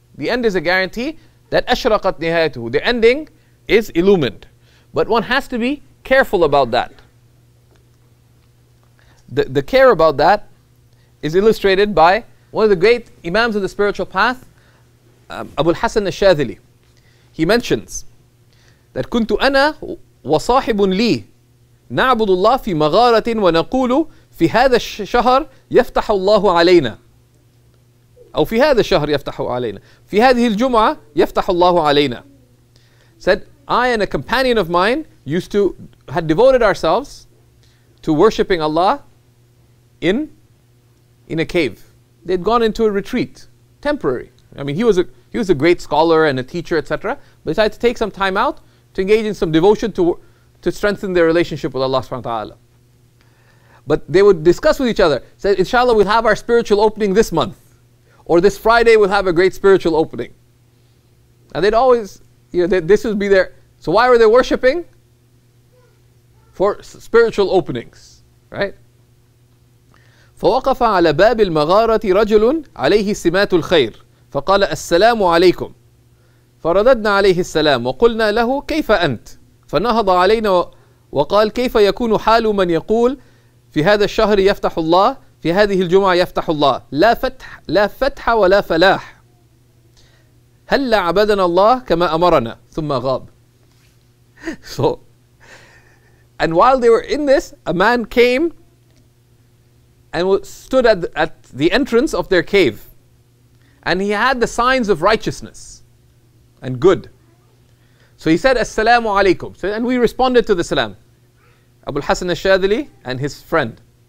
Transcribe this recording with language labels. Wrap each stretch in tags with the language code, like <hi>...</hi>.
<en>The end is a guarantee that</en> <ar>ashraqat nihayatuhu,</ar> <en>the ending is illumined. But one has to be careful about that. The care about that is illustrated by one of the great Imams of the spiritual path, Abu al-Hasan al-Shadhili. He mentions that</en> <ar>كنت أنا وصاحب لي نعبد الله في مغارة ونقول في هذا الشهر يفتح الله علينا أو في هذا الشهر يفتح علينا في هذه الجمعة يفتح الله علينا.</ar> <en>Said, I and a companion of mine had devoted ourselves to worshipping Allah in a cave. They'd gone into a retreat, temporary. I mean, he was a great scholar and a teacher, etc. But decided to take some time out to engage in some devotion to strengthen their relationship with Allah subhanahu wa ta'ala. But they would discuss with each other, say, inshallah, we'll have our spiritual opening this month. Or this Friday we'll have a great spiritual opening. And they'd always, this would be their, so why were they worshipping? For spiritual openings, right?</en> <ar>فوقف على باب المغارة رجل عليه سمات الخير فقال السلام عليكم فرددنا عليه السلام وقلنا له كيف أنت فنهض علينا وقال كيف يكون حال من يقول في هذا الشهر يفتح الله في هذه الجمعة يفتح الله لا فتح ولا فلاح هل عبدنا الله كما أمرنا ثم غاب.</ar> <en>So, and while they were in this, a man came and stood at the entrance of their cave, and he had the signs of righteousness and good. So he said, Assalamu alaikum. So, and we responded to the salam. Abu al-Hasan al-Shadhili and his friend.</en>